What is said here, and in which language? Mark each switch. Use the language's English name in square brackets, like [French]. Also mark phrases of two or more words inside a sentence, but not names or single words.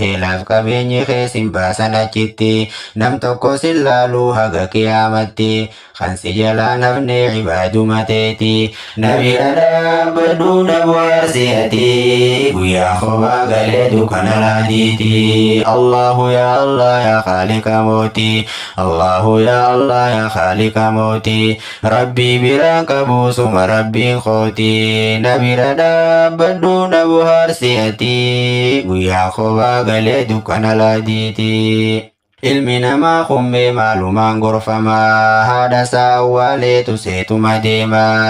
[Oromo] Heelaaf qabeenyi kee sin baasan achitti. Nam tokko sin laalu haga kiyaamatti. Kan si jalaa nafne ibaaduma teeti. Nabi dhaabadhu, dhabu aarsi ati. Guyyaa kophaa galee dukkana laatiiti. [Arabic] الله يا الله يا خالق mooti. الله يا الله يا خالق mooti. [Oromo] Rabbii biraan qabu suma Rabbiin kooti. Na bira dhaabbadhu na bohaarsi ati. Guyyaa kophaa galee dukkana laadiiti. Ilmi namaa kummee maalumaan gorfama. Haadha isaa awwaaleetu seetuma deema.